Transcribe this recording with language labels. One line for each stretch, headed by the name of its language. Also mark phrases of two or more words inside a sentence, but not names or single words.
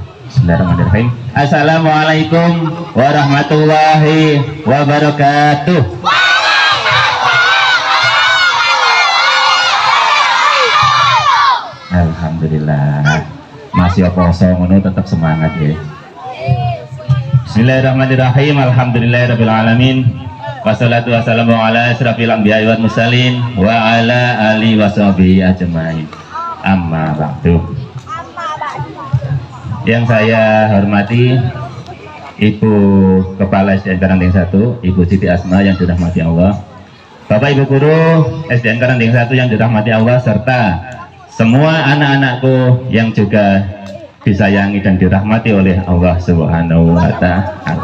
Arabic: بسم الله الرحمن الرحيم. السلام عليكم ورحمة الله وبركاته. Alhamdulillah.
Javanese: Masih poso ngono
Indonesian: tetap semangat ya.
Arabic: بسم الله الرحمن الرحيم. الحمد لله رب العالمين. والصلاة والسلام على أشرف الأنبياء والمرسلين وعلى آله وصحبه أجمعين. أما بعد.
Indonesian: Yang saya hormati Ibu Kepala SDN Karangting 1, Ibu Siti Asma yang dirahmati Allah, Bapak Ibu Guru SDN Karangting 1 yang dirahmati Allah, serta semua anak-anakku yang juga disayangi dan dirahmati oleh Allah
Arabic: سبحانه وتعالى.